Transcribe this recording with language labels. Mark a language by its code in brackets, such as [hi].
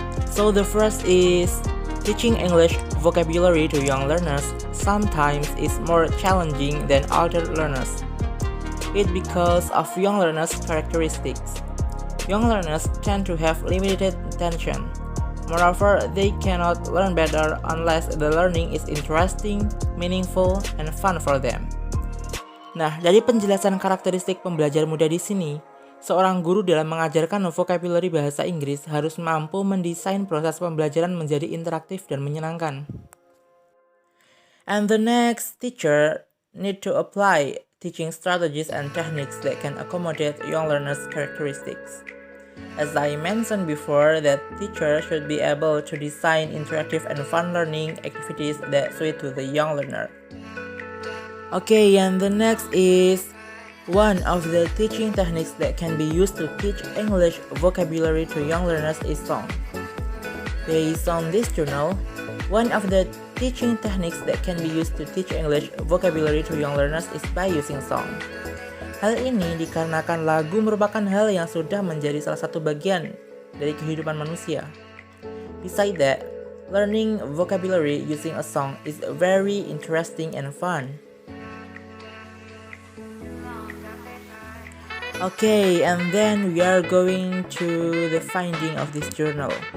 [en] So the first is teaching English vocabulary to young learners sometimes is more challenging than older learners. It's because of young learners' characteristics. Young learners tend to have limited attention. Moreover, they cannot learn better unless the learning is interesting, meaningful, and fun for them. [id] Nah, dari penjelasan karakteristik pembelajar muda di sini, seorang guru dalam mengajarkan vocabulary bahasa Inggris harus mampu mendesain proses pembelajaran menjadi interaktif dan menyenangkan. [en] And the next, teacher need to apply teaching strategies and techniques that can accommodate young learners' characteristics. As I mentioned before, that teacher should be able to design interactive and fun learning activities that suit to the young learner. Okay, and the next is one of the teaching techniques that can be used to teach English vocabulary to young learners is song. Based on this journal, one of the teaching techniques that can be used to teach English vocabulary to young learners is by using song. [id] Hal ini dikarenakan lagu merupakan hal yang sudah menjadi salah satu bagian dari kehidupan manusia. [en] Besides that, learning vocabulary using a song is very interesting and fun. Okay, and then we are going to the finding of this journal.